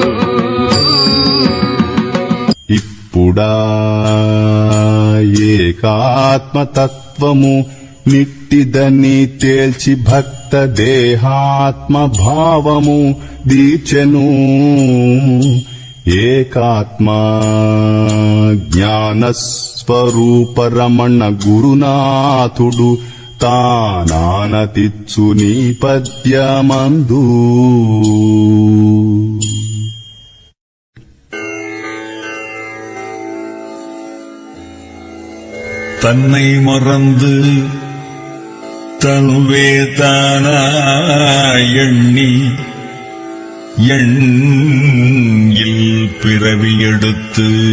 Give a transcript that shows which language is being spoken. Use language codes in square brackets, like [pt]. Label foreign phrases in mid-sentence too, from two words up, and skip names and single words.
[te] ఇప్పుడా ఏకాత్మతత్వము నిట్టిదని తేల్చి భక్త దేహాత్మ భావము దీచెను ఏకాత్మ జ్ఞానస్వరూప రమణ గురునాథుడు తానానతిచ్చు నీ పద్యమందు [ta] தன்னை மறந்து தன்வே தானாய் எண்ணி எண்ணில் பிறவி எடுத்து